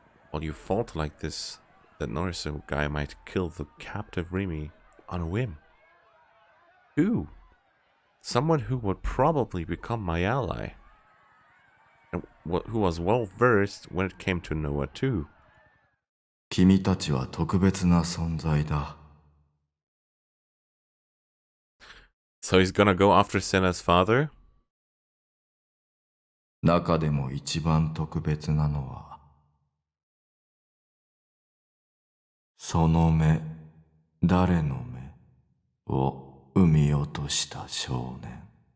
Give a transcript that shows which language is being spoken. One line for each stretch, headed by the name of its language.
English: While you fought like this, that Noriso guy might kill the captive Rimi on a whim. Who? Someone who would probably become my ally. And who was well versed when it came to Noah too.
Japanese: 君たちは特別な存在だ。
English: So he's gonna go after Senna's father?
Japanese: 中でも一番特別なのは、その目、誰の目を産み落とした少年。